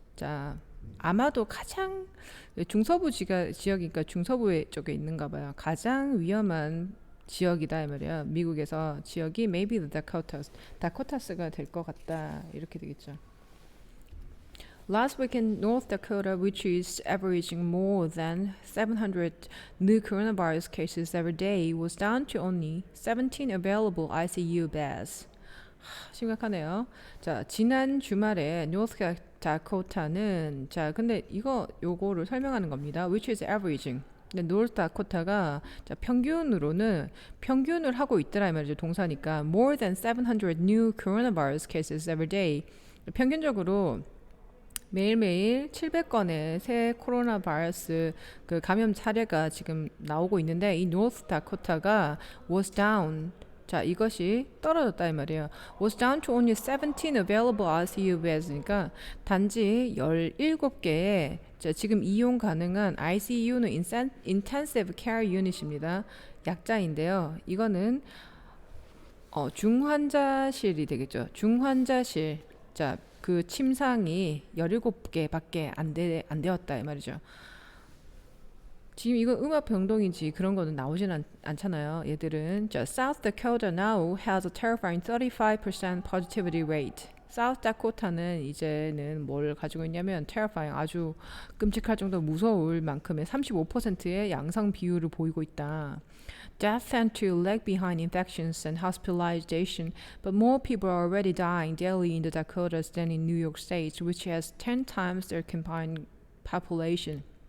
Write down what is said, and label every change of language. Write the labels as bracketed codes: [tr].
[ko] 자, 아마도 가장 중서부 지역이니까 중서부 쪽에 있는가 봐요. 가장 위험한 지역이다 이 말이야. 미국에서 지역이 [en] maybe the Dakotas. [ko] 다코타스가 될 것 같다. 이렇게 되겠죠. [en] Last week in North Dakota, which is averaging more than 700 new coronavirus cases every day, was down to only 17 available ICU beds. [ko] 심각하네요. 자, 지난 주말에 노스 다코타는 자, 근데 요거를 설명하는 겁니다. [en] Which is averaging. [ko] 근데 노스 다코타가 자, 평균을 하고 있더라 이 말이죠. 동사니까 [en] more than 700 new coronavirus cases every day. [ko] 평균적으로 매일매일 700건의 새 코로나 바이러스 그 감염 사례가 지금 나오고 있는데 이 노스 다코타가 [en] was down [ko] 자 이것이 떨어졌다 이 말이에요. [en] was down to only 17 available ICU beds [ko] 그러니까 단지 17개의 지금 이용 가능한 ICU는 [en] intensive care unit [ko] 입니다. 약자인데요. 이거는 중환자실이 되겠죠. 중환자실 자 그 침상이 17개밖에 안 되었다 이 말이죠. 지금 이거 음압 병동인지 그런 거는 나오진 않잖아요. 얘들은 [en] South Dakota now has a terrifying 35% positivity rate. [ko] South Dakota는 이제는 뭘 가지고 있냐면 terrifying 아주 끔찍할 정도로 무서울 만큼의 35%의 양성 비율을 보이고 있다. [en] Death tend to lag behind infections and hospitalization, but more people are already dying daily in the Dakotas than in New York State, which has 10 times their combined population.